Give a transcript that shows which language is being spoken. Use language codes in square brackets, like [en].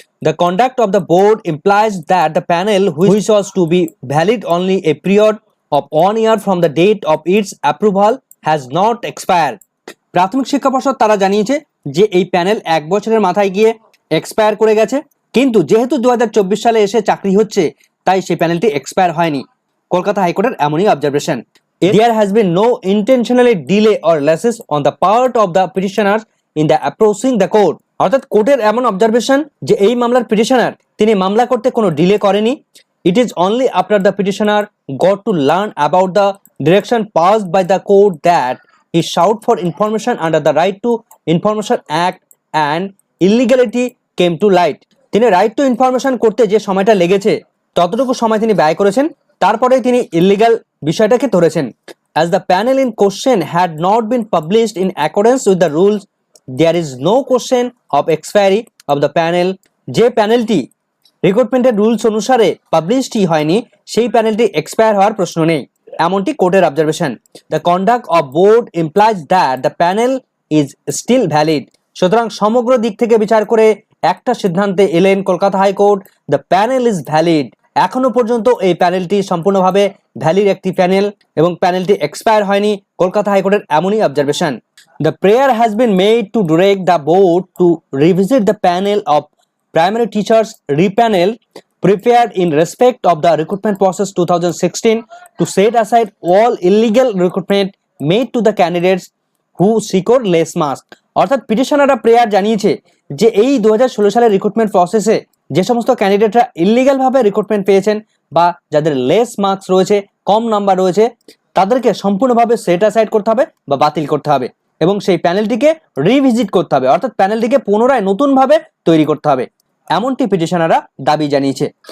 [en] The conduct of the board implies that the panel which was to be valid only a period of 1 year from the date of its approval has not expired. [bn] প্রাথমিক শিক্ষা পর্ষদ তারা জানিয়েছে যে এই panel এক বছরের মাথায় গিয়ে এক্সপায়ার করে গেছে, কিন্তু যেহেতু 2024 সালে এসে চাকরি হচ্ছে তাই সেই প্যানেলটি এক্সপায়ার হয়নি। কলকাতা হাইকোর্টের এমনই observation. [en] There has been no intentionally delay or lapses on the part of the petitioners in the approaching the court। [bn] অর্থাৎ কোর্টের এমন অবজারভেশন যে এই মামলার পিটিশনার তিনি মামলা করতে কোনো ডিলে করেনি। [en] It is only after the petitioner got to learn about the direction passed by the court that he sought for information under the Right to Information Act and illegality came to light। [bn] তিনি right two information করতে যে সময়টা লেগেছে ততটুকু সময় তিনি ব্যয় করেছেন, তারপরে তিনি ইলিগাল বিষয়টাকে ধরেছেন। [en] As the panel in question had not been published in accordance with the rules, there is no question of expiry of the panel। [bn] যে প্যানেলটি রিক্রুটমেন্টের রুলস অনুসারে পাবলিশই হয়নি, সেই প্যানেলটি এক্সপায়ার হওয়ার প্রশ্ন নেই, এমনটি কোর্টের observation. [en] The conduct of board implies that the panel is still valid. [bn] সুতরাং সমগ্র দিক থেকে বিচার করে একটা সিদ্ধান্তে এলেন Kolkata high court, [en] The panel is valid. [bn] এখনো পর্যন্ত এই প্যানেলটি সম্পূর্ণভাবে ভ্যালিড একটি প্যানেল এবং প্যানেলটি এক্সপায়ার হয়নি, কলকাতা হাইকোর্টের এমনই observation. [en] The prayer has been made to direct the board to revisit the panel of primary teachers repanel prepared in respect of the recruitment process 2016 to set aside all illegal recruitment made to the candidates who secured less marks। [bn] অর্থাৎ পিটিশনাররা prayer জানিয়েছে যে এই 2016 সালের recruitment প্রসেসে যে সমস্ত ক্যান্ডিডেটরা illegal ভাবে recruitment পেয়েছেন বা যাদের লেস মার্কস রয়েছে, কম নাম্বার রয়েছে, তাদেরকে সম্পূর্ণভাবে সেট অ্যাসাইড করতে হবে বা বাতিল করতে হবে এবং সেই প্যানেলটিকে রিভিজিট করতে হবে, অর্থাৎ প্যানেলটিকে পুনরায় নতুনভাবে তৈরি করতে হবে, এমনটি পিটিশনাররা দাবি জানিয়েছে।